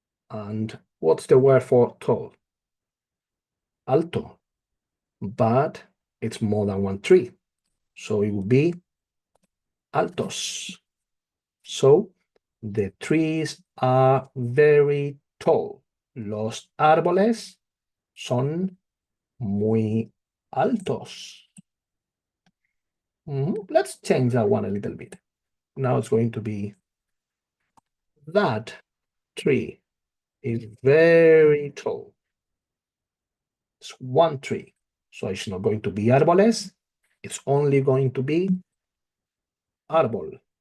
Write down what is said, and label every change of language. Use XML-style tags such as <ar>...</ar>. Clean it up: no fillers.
<en>And what's the word for tall? Alto. But it's more than one tree. So it would be altos. So the trees are very tall.</en> <es>Los árboles son muy altos.</es> <en>Let's change that one a little bit. Now it's going to be that tree is very tall. It's one tree. So it's not going to be árboles. It's only going to be árbol.</en>